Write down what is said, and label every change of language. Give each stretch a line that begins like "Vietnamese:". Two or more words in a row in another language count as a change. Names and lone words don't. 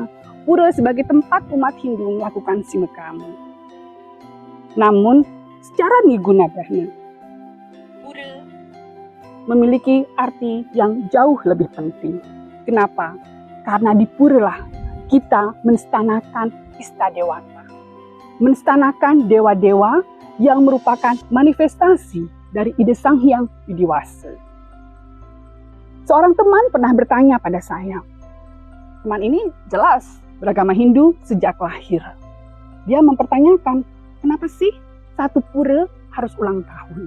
Indonesian: Pura sebagai tempat umat Hindu melakukan simekam. Namun secara nirguna Brahma, pura memiliki arti yang jauh lebih penting. Kenapa? Karena di pura lah kita menstanakan Istadewata, menstanakan dewa-dewa yang merupakan manifestasi dari ide Sang Hyang Widiwasa. Seorang teman pernah bertanya pada saya. Teman ini jelas beragama Hindu sejak lahir. Dia mempertanyakan, kenapa sih satu pura harus ulang tahun?